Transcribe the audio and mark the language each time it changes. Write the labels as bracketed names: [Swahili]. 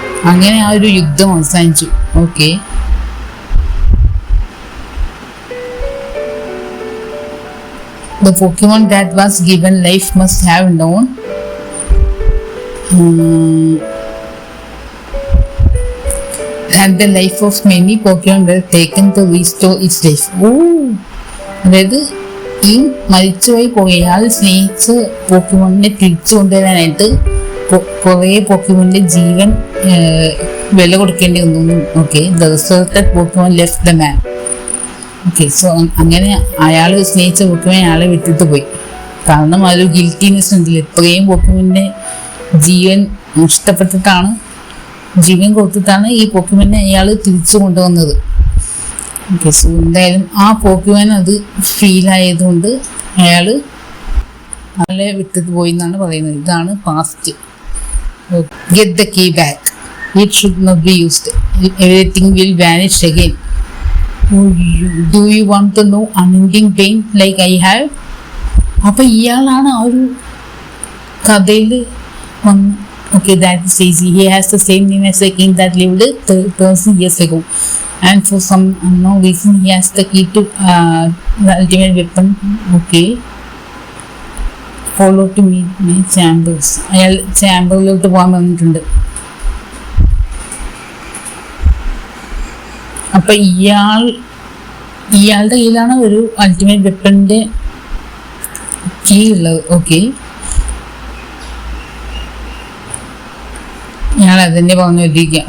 [Malayalam] അങ്ങനെ ആ ഒരു യുദ്ധം അവസാനിച്ചു. [English] Okay, the Pokemon that was given life must have known and the life of many Pokemon were taken to restore its life. [Malayalam] അതായത് ഈ മരിച്ചുപോയി അയാൾ സ്നേഹിച്ച പോക്കിമോണിനെ തിരിച്ചു കൊണ്ടുവരാനായിട്ട് കുറേ പോക്കിമോണിന്റെ ജീവൻ വില കൊടുക്കേണ്ടി വന്നു. Okay, [English] The resurrected Pokemon left the man. [Malayalam] Okay, so അങ്ങനെ അയാൾ സ്നേഹിച്ച പോക്കിമോൻ അയാളെ വിട്ടിട്ട് പോയി. കാരണം ആ ഒരു ഗിൽറ്റിനെസ് ഉണ്ടല്ലോ, ഇത്രയും പോക്കിമോന്റെ ജീവൻ നഷ്ടപ്പെട്ടിട്ടാണ്, ജീവൻ കൊടുത്തിട്ടാണ് ഈ പോക്കിമോനെ അയാൾ തിരിച്ചു കൊണ്ടുവന്നത്. ഓക്കെ, സോ എന്തായാലും ആ പോക്കിമോൻ അത് ഫീൽ ആയതുകൊണ്ട് അയാൾ ആളെ വിട്ടത് പോയി എന്നാണ് പറയുന്നത്. ഇതാണ് past. [English] Get the key back. It should not be used. Everything will vanish again. Do you want to know unending pain like I have? [Malayalam] അപ്പൊ ഇയാളാണ് ആ ഒരു കഥയിൽ വന്ന്. Okay, [English] that is easy. He has the same name as the king that lived 30,000 years ago. And for some unknown reason, he has the key to the ultimate weapon. Okay. Follow to meet my chambers. [Malayalam] അയാൾ ചാമ്പറിലോട്ട് പോകാൻ വന്നിട്ടുണ്ട്. അപ്പൊ ഇയാളുടെ കയ്യിലാണ് ഒരു ultimate വെപ്പണിന്റെ key ഉള്ളത്. Okay, ഞാൻ അതന്നെ പറഞ്ഞുകൊണ്ടിരിക്കുക.